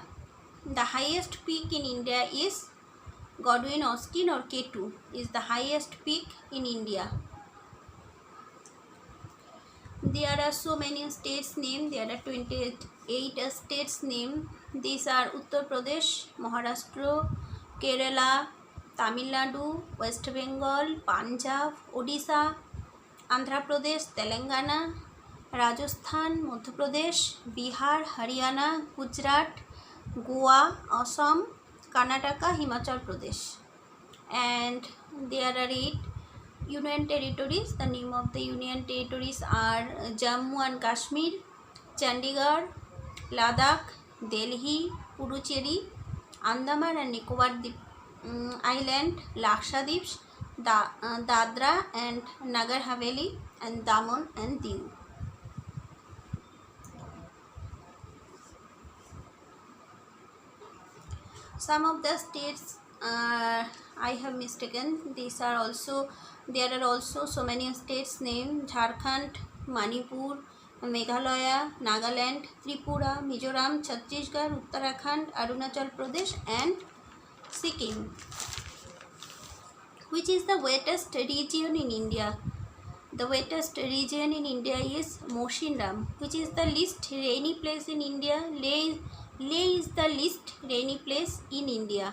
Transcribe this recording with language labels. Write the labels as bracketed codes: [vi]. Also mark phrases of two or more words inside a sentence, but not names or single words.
[en] The highest peak in India is Godwin Austen or K2 is the highest peak in India. There are so many states named. There are 28 states named. These are Uttar Pradesh, Maharashtra, Kerala, Tamil Nadu, West Bengal, Punjab, Odisha, Andhra Pradesh, Telangana, Rajasthan, Madhya Pradesh, Bihar, Haryana, Gujarat, Goa, Assam, Karnataka, Himachal Pradesh. And there are 8 union territories. The name of the union territories are Jammu and Kashmir, Chandigarh, Ladakh, Delhi, Puducherry, Andaman and Nicobar Island, Lakshadweep, Dadra and Nagar Haveli, and Daman and Diu. Some of the states I have mistaken. There are also so many states named Jharkhand, Manipur, Meghalaya, Nagaland, Tripura, Mizoram, Chhattisgarh, Uttarakhand, Arunachal Pradesh and Sikkim. Which is the wettest region in India? The wettest region in India is Moshinram. Which is the least rainy place in India? Leh is the least rainy place in India.